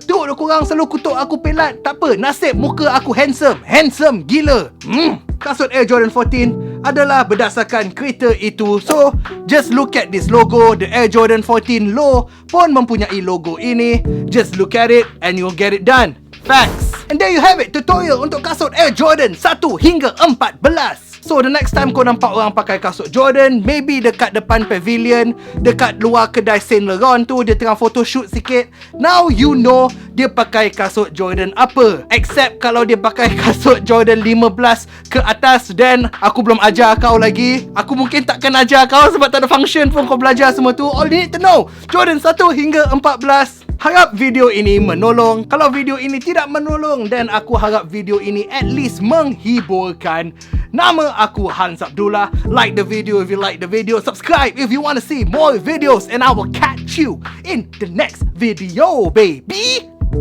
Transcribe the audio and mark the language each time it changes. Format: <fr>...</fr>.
<ms>Teruk korang selalu kutuk aku pelat. Tak apa, nasib muka aku handsome. Handsome gila. Kasut Air Jordan 14 adalah berdasarkan kereta itu.</ms> <en>So, just look at this logo. The Air Jordan 14 Low</en> <ms>pun mempunyai logo ini.</ms> <en>Just look at it and you'll get it done. Facts. And there you have it, tutorial</en> <ms>untuk kasut</ms> <en>Air Jordan 1 hingga 14. So the next time</en> <ms>kau nampak orang pakai kasut Jordan,</ms> <en>maybe</en> <ms>dekat depan pavilion, dekat luar kedai Saint Laurent tu, dia tengah photoshoot sikit,</ms> <en>now you know</en> <ms>dia pakai kasut Jordan apa.</ms> <en>Except</en> <ms>kalau dia pakai kasut Jordan 15 ke atas,</ms> <en>then</en> <ms>aku belum ajar kau lagi. Aku mungkin takkan ajar kau sebab tak ada function pun kau belajar semua tu.</ms> <en>All you need to know,</en> <ms>Jordan 1 hingga 14. Harap video ini menolong. Kalau video ini tidak menolong,</ms> <en>then</en> <ms>aku harap video ini</ms> <en>at least</en> <ms>menghiburkan. Nama aku</ms> <en>Hans Abdullah. Like the video if you like the video. Subscribe if you want to see more videos. And I will catch you in the next video, baby.</en>